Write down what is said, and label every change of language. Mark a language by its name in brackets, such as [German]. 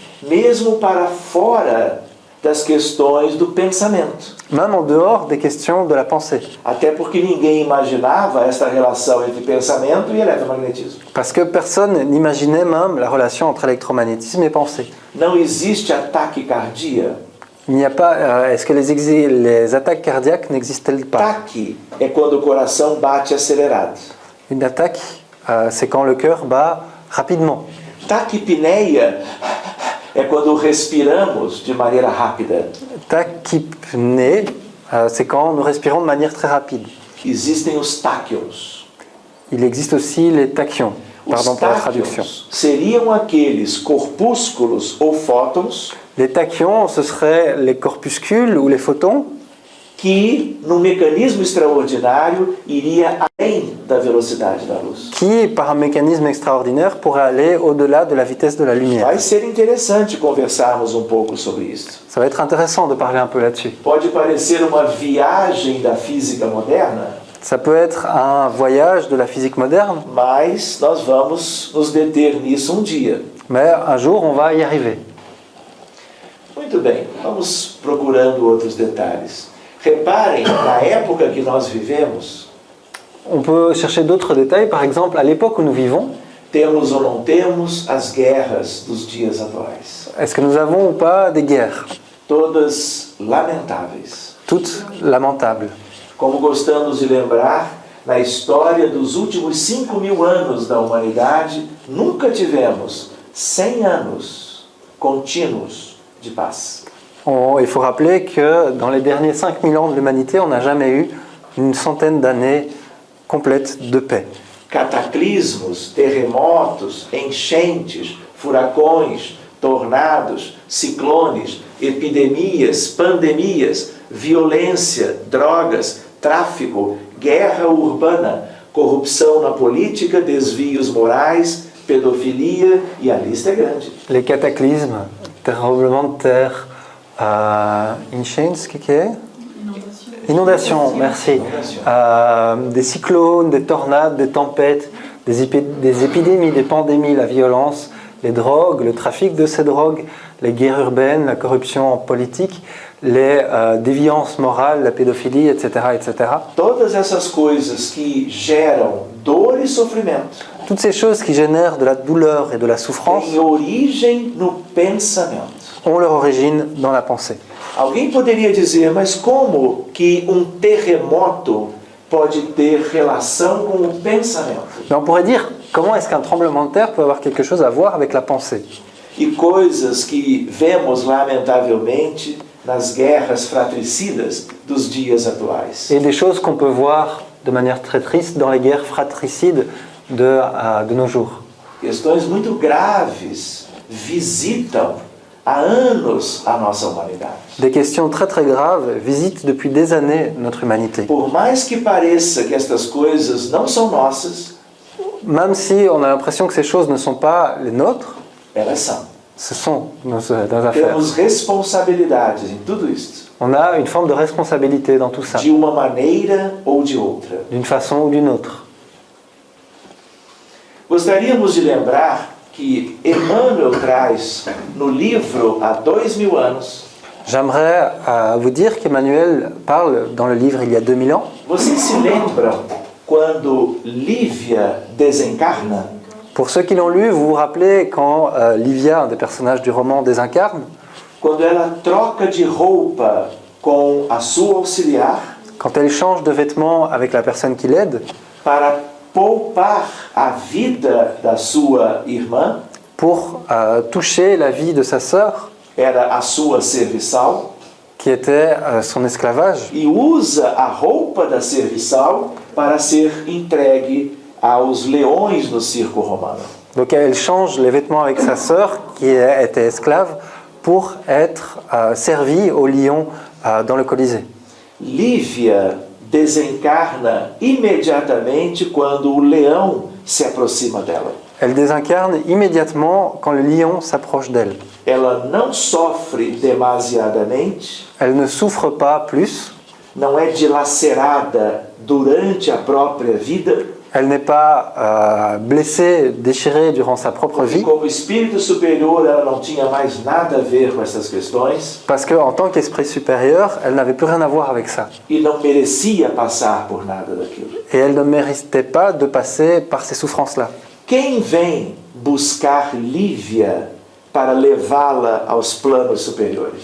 [Portuguese] mesmo para fora das questões do pensamento. [French] même en dehors des questions de la pensée. [Portuguese] Até porque ninguém imaginava essa relação entre pensamento e eletromagnetismo. [French] Parce que personne n'imaginait même la relation entre électromagnétisme et pensée. [Portuguese] Não existe a taquicardia. [French] Il n'y a pas. Est-ce que les attaques cardiaques n'existent-elles pas? [Portuguese] Taque é quando o coração bate acelerado. [French] Une attaque, c'est quand le cœur bat rapidement. [Portuguese] Taquipneia é quando respiramos de maneira rápida. [French] Tachypnée, c'est quand nous respirons de manière très rapide. [Portuguese] Existem os táquions. [French] Il existe aussi les tachyons. Pardon [Portuguese] Os [French] pour la traduction. [Portuguese] táquions seriam aqueles corpúsculos ou fótons [French] Les tachyons, ce seraient les corpuscules ou les photons [Portuguese] que, num mecanismo extraordinário, iria além da velocidade da luz. [French] qui, par un mécanisme extraordinaire, pourraient aller au-delà de la vitesse de la lumière. [Portuguese] Vai ser interessante conversarmos um pouco sobre isso. [French] Ça va être intéressant de parler un peu là-dessus. [Portuguese] Pode parecer uma viagem da física moderna, [French] Ça peut être un voyage de la physique moderne, [Portuguese] mas nós vamos nos deter nisso um dia. [French] mais un jour, on va y arriver. [Portuguese] Muito bem, vamos procurando outros detalhes. Reparem, na época que nós vivemos, [French] On peut chercher d'autres détails. Par exemple, à l'époque où nous vivons, [Portuguese] temos ou não temos as guerras dos dias atuais. [French] est-ce que nous avons ou pas des guerres? [Portuguese] Todas lamentáveis. [French] Toutes lamentables. [Portuguese] Como gostamos de lembrar, na história dos últimos 5.000 anos da humanidade, nunca tivemos 100 anos contínuos de paz. [French] Il faut rappeler que dans les derniers 5000 ans de l'humanité, on n'a jamais eu une centaine d'années complètes de paix. [Portuguese] Cataclismos, terremotos, enchentes, furacões, tornados, ciclones, epidemias, pandemias, violência, drogas, tráfico, guerra urbana, corrupção na política, desvios morais, pedofilia e a lista é grande. [French] Les cataclysmes, tremblements de terre, qu'est-ce que c'est? Inondations, merci. Des cyclones, des tornades, des tempêtes, des épidémies, des pandémies, la violence, les drogues, le trafic de ces drogues, les guerres urbaines, la corruption politique, les déviances morales, la pédophilie, etc., etc. [Portuguese] Todas essas coisas que geram dor e sofrimento [French] Toutes ces choses qui génèrent de la douleur et de la souffrance [Portuguese] têm origem no pensamento. [French] ont leur origine dans la pensée. [Portuguese] Alguém poderia dizer, mas como que terremoto pode ter relação com o pensamento? [French] Mais on pourrait dire, comment est-ce qu'un tremblement de terre peut avoir quelque chose à voir avec la pensée? [Portuguese] E coisas que vemos lamentavelmente nas guerras fratricidas dos dias atuais. [French] Et des choses qu'on peut voir de manière très triste dans les guerres fratricides de nos jours. [Portuguese] Questões muito graves visitam há anos a nossa humanidade. [French] Des questions très très graves visitent depuis des années notre humanité. [Portuguese] Por mais que pareça que estas coisas não são nossas, [French] Même si on a l'impression que ces choses ne sont pas les nôtres, [Portuguese] elas são. [French] ce sont nos affaires. [Portuguese] Temos responsabilidades em tudo isso. [French] On a une forme de responsabilité dans tout ça, [Portuguese] de uma maneira ou de outra. [French] d'une façon ou d'une autre. [Portuguese] Gostaríamos de lembrar que Emmanuel traz no livro há 2000 anos. [French] J'aimerais vous dire qu'Emmanuel parle dans le livre il y a 2000 ans. [Portuguese] Vocês se lembram quando Lívia desencarna? [French] Pour ceux qui l'ont lu, vous vous rappelez quand Livia, un des personnages du roman, désincarne, [Portuguese] Quando ela troca de roupa com a sua auxiliar [French] quand elle change de vêtements avec la personne qui l'aide, [Portuguese] para poupar a vida da sua irmã, [French] pour toucher la vie de sa sœur, [Portuguese] era a sua serviçal, [French] qui était son esclavage, [Portuguese] e usa a roupa da serviçal para ser entregue aos leões no circo romano. [French] donc elle change les vêtements avec sa sœur, qui était esclave, pour être servie au lion dans le Colisée. [Portuguese] Lívia desencarna imediatamente quando o leão se aproxima dela. [French] Elle désincarne immédiatement quand le lion s'approche d'elle. [Portuguese] Ela não sofre demasiadamente, [French] Elle ne souffre pas plus, [Portuguese] não é dilacerada durante a própria vida, [French] elle n'est pas blessée, déchirée durant sa propre [Portuguese] porque [French] vie, [Portuguese] como espírito superior ela não tinha mais nada a ver com essas questões [French] parce qu'en tant qu'esprit supérieur, elle n'avait plus rien à voir avec ça. [Portuguese] e não merecia passar por nada daquilo. [French] Et elle ne méritait pas de passer par ces souffrances-là. [Portuguese] Quem vem buscar Lívia para levá-la aos planos superiores?